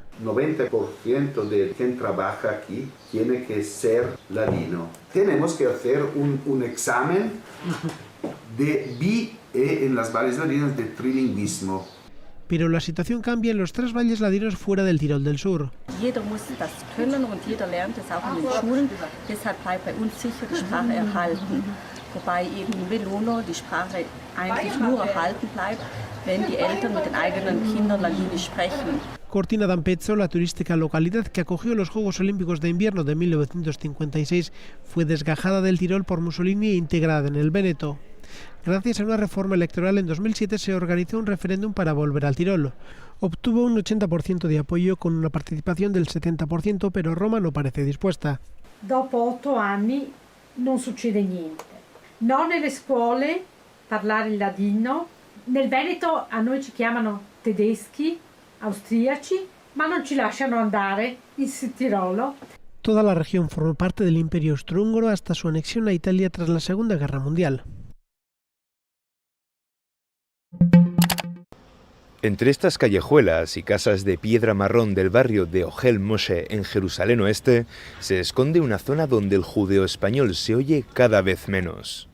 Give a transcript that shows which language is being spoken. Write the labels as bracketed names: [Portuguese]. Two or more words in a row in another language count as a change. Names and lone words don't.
[Spanish] 90% de quien trabaja aquí tiene que ser ladino. Tenemos que hacer un examen de en las valles ladinas de trilingüismo. Pero la situación cambia en los 3 valles ladinos fuera del Tirol del Sur. [German] Jeder muss das können und jeder lernt es auch in den Schulen. Deshalb bleibt bei uns sicher die Sprache erhalten. Wobei eben in Belluno die Sprache eigentlich nur erhalten bleibt, wenn die Eltern mit den eigenen Kindern Ladinisch sprechen. [Spanish] Cortina d'Ampezzo, la turística localidad que acogió los Juegos Olímpicos de Invierno de 1956, fue desgajada del Tirol por Mussolini e integrada en el Véneto. Gracias a una reforma electoral en 2007 se organizó un referéndum para volver al Tirol. Obtuvo un 80% de apoyo con una participación del 70%, pero Roma no parece dispuesta. [Italian] Dopo 8 anni non succede niente. No nelle scuole parlare il ladino. Nel Veneto a noi ci chiamano tedeschi, austriaci, ma non ci lasciano andare in Tirolo. [Spanish] Toda la región formó parte del Imperio Austrohúngaro hasta su anexión a Italia tras la Segunda Guerra Mundial. Entre estas callejuelas y casas de piedra marrón del barrio de Ohel Moshe en Jerusalén Oeste, se esconde una zona donde el judeo-español se oye cada vez menos.